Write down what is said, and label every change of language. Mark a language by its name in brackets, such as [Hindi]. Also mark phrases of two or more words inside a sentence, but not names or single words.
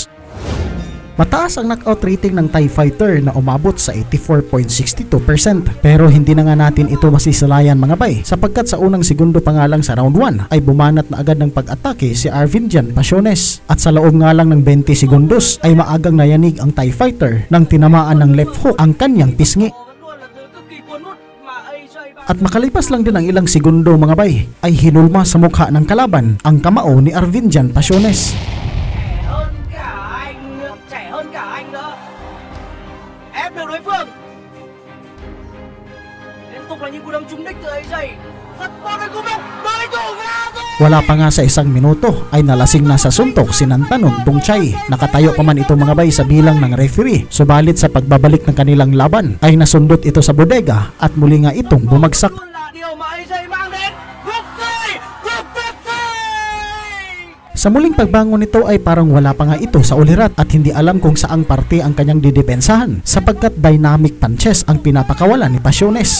[Filipino] Mataas ang [English] knockout rating [Filipino] ng [English] Thai fighter [Filipino] na umabot sa 84.62%, pero hindi na nga natin ito masisalayan mga bay, sapagkat sa unang segundo pa nga lang sa round 1 ay bumanat na agad ng pag-atake si Arvinjan Pasiones, at sa loob nga lang ng 20 segundos ay maagang nayanig ang [English] Thai fighter [Filipino] nang tinamaan ng [English] left hook [Filipino] ang kanyang pisngi. At makalipas lang din ang ilang segundo mga bay ay hinulma sa mukha ng kalaban ang kamao ni Arvinjan Pasiones. [Vietnamese] Ép được đối phương. Liên tục là những cú đâm trúng đích từ AJ. Rất tốt đấy, cú đâm đối thủ ngã rồi. [Filipino] Wala pa nga sa isang minuto ay nalasing na sa suntok si Nanthanon Tongchai. Nakatayo pa man ito mga bay sa bilang ng referee, subalit sa pagbabalik ng kanilang laban ay nasundot ito sa bodega at muli nga itong bumagsak. Sa muling pagbangon nito ay parang wala pa nga ito sa ulirat at hindi alam kung saang parte ang kanyang didepensahan, sapagkat [English] dynamic punches [Filipino] ang pinapakawalan ni Pasiones.